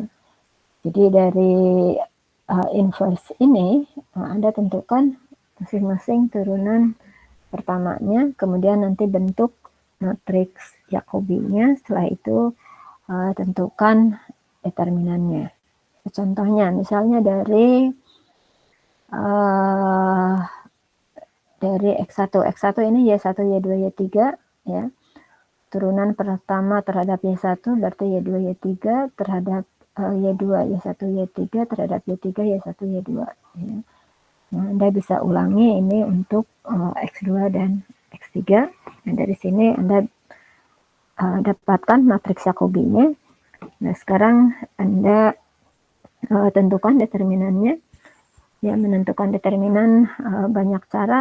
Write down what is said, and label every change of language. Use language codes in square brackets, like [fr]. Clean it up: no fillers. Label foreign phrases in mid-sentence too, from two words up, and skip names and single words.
[id] Jadi dari inverse ini Anda tentukan masing-masing turunan pertamanya, kemudian nanti bentuk matriks Jacobi-nya, setelah itu tentukan determinannya. Contohnya, misalnya dari X1 ini Y1, Y2, Y3 ya. Turunan pertama terhadap Y1 berarti Y2, Y3 terhadap Y2, Y1, Y3 terhadap Y3, Y1, Y2 ya. Nah, Anda bisa ulangi ini untuk X2 dan X3. Nah, dari sini Anda dapatkan matriks Jacobi-nya. Nah, sekarang Anda tentukan determinannya. Ya, menentukan determinan banyak cara.